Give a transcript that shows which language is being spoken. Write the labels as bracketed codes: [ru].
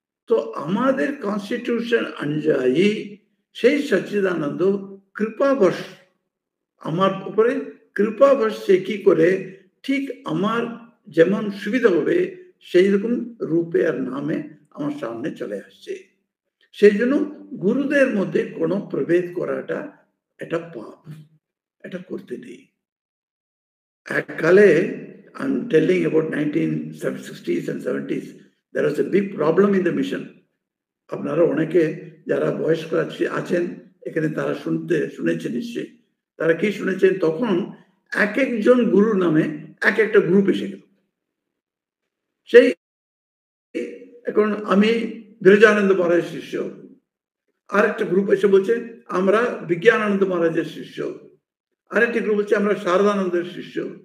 [bn] তো আমাদের কনস্টিটিউশন অনুযায়ী সেই সচ্চিদানন্দ কৃপাবশ আমার উপরে কৃপাবশ সে কি করে ঠিক আমার যেমন সুবিধা হবে সেই রকম রূপে আর নামে আমার সামনে চলে আসছে। সেই জন্য গুরুদের মধ্যে কোনো প্রভেদ করাটা এটা পাপ, এটা করতে নেই। [en] এককালে I'm telling about 1960s and 70s, there was a big problem in the mission. [bn] আপনারা অনেকে যারা বয়স্ক আছেন এখানে তারা শুনেছেন নিশ্চয়ই। তারা কি শুনেছেন, তখন এক একজন গুরু নামে এক একটা গ্রুপ এসে গেল। সেই এখন আমি বিরজানন্দ মহারাজের শিষ্য, আরেকটা গ্রুপ এসে বলছে আমরা বিজ্ঞানানন্দ মহারাজের শিষ্য, আরেকটা গ্রুপ হচ্ছে আমরা শারদানন্দের শিষ্য।